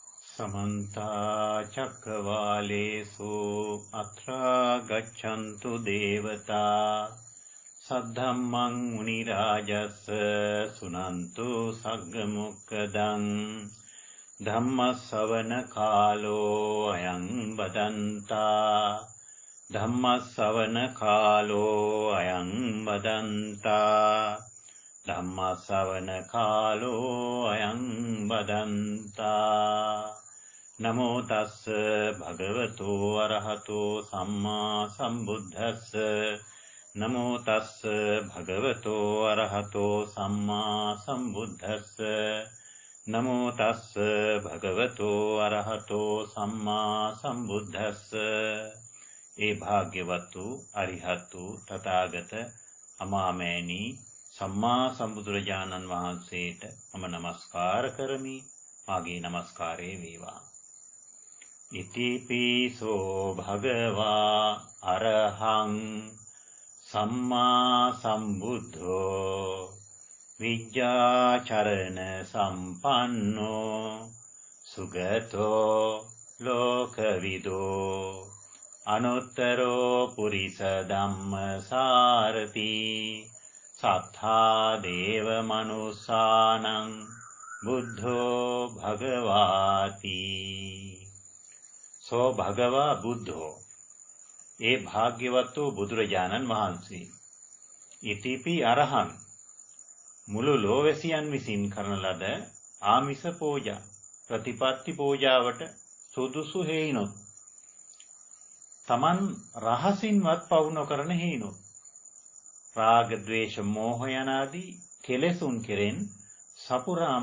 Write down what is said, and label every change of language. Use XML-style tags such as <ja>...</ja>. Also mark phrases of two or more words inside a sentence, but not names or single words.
<pi>समन्ता चक्रवालेषु अत्र गच्छन्तु देवता सद्धम्मं मुनिराजस्य सुनन्तु सग्मुक्तं धम्मश्रवणकालो अयं वदन्ता धम्मश्रवणकालो अयं वदन्ता धम्मश्रवणकालो अयं वदन्ता नमो तस् भगवतो अरहतो सम्मा सम्बुद्धस्स नमो तस् भगवतो अरहतो सम्मा सम्बुद्धस्स नमो तस् भगवतो अरहतो सम्मा सम्बुद्धस्स</pi> <si>ඒ භාග්‍යවතු අරිහතු තථාගත අමාමෑණී සම්මා සම්බුදුරජාණන් වහන්සේට මම නමස්කාර කරමි. මාගේ නමස්කාරය වේවා.</si> <pi>ඉතිපිසෝ භගවා අරහං සම්මා සම්බුද්ධෝ විජ්ජාචරණ සම්පන්නෝ සුගතෝ ලෝකවිදෝ අනුත්තරෝ පුරිස ධම්මසාරති සත්තා දේව මනුස්සානං බුද්ධෝ භගවාති. සෝ භගවා බුද්ධෝ</pi> <si>ඒ භාග්‍යවත් වූ බුදුරජාණන් වහන්සේ.</si> <pi>ඉතිපි අරහං</pi> <si>මුළු ලෝවැසියන් විසින් කරන ලද ආමිස පූජා ප්‍රතිපත්ති පූජාවට සුදුසු හේිනොත් තමන් රහසින්වත් පවු නොකරන හේිනොත් රාග ද්වේෂ මෝහ යනාදී කෙලෙසුන් කෙරෙන් සපුරාම</si>